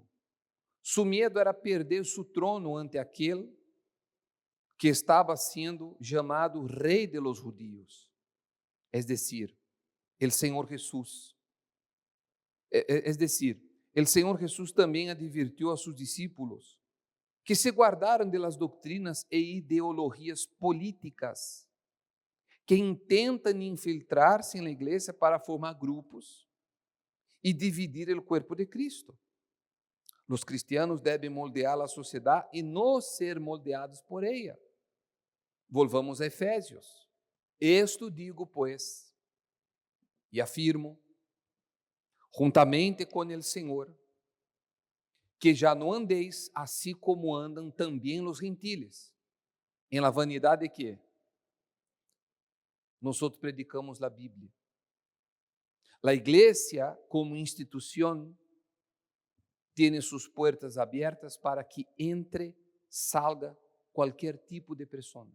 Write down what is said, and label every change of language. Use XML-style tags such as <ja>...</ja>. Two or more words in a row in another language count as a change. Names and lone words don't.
<pt>Su medo era perder seu trono ante aquele que estava sendo chamado rei</pt> <es>de los judíos, es decir, el</es> <pt>Senhor Jesús.</pt> <es>Es decir, el</es> <pt>Senhor Jesús também advirtiu a seus discípulos que se guardaram</pt> <es>de las</es> <pt>doutrinas e ideologias políticas que intentam infiltrar-se na igreja para formar grupos e dividir o corpo de Cristo. Os cristianos devem moldear a sociedade e não ser moldeados por ela.</pt> <es>Volvamos a Efésios. Esto digo, pues,</es> <pt>e afirmo, juntamente com o Senhor, que já não andeis assim como andam também os gentiles, em la vanidade de que nós predicamos a Bíblia. A igreja, como instituição, tem suas portas abertas para que entre, salga qualquer tipo de pessoa.</pt>